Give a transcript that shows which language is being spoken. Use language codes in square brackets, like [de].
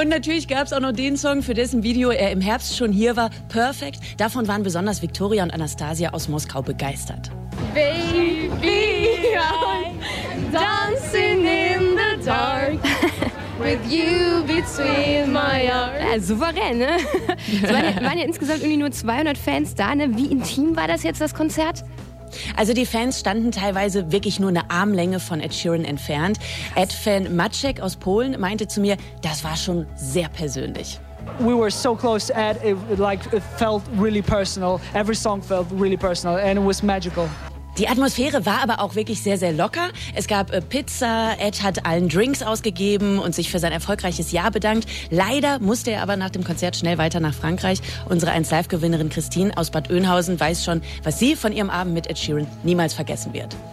[de] Und natürlich gab es auch noch den Song, für dessen Video er im Herbst schon hier war, Perfect. Davon waren besonders Victoria und Anastasia aus Moskau begeistert. [en] Baby, I'm dancing in the dark. With you between my arms. [de] Ja, souverän, ne? Es waren ja insgesamt irgendwie nur 200 Fans da, ne? Wie intim war das jetzt, das Konzert? Also die Fans standen teilweise wirklich nur eine Armlänge von Ed Sheeran entfernt. Ed-Fan Maciek aus Polen meinte zu mir, das war schon sehr persönlich. [en] We were so close to Ed, it felt really personal. Every song felt really personal and it was magical. [de] Die Atmosphäre war aber auch wirklich sehr, sehr locker. Es gab Pizza, Ed hat allen Drinks ausgegeben und sich für sein erfolgreiches Jahr bedankt. Leider musste er aber nach dem Konzert schnell weiter nach Frankreich. Unsere 1 Live-Gewinnerin Christine aus Bad Oeynhausen weiß schon, was sie von ihrem Abend mit Ed Sheeran niemals vergessen wird.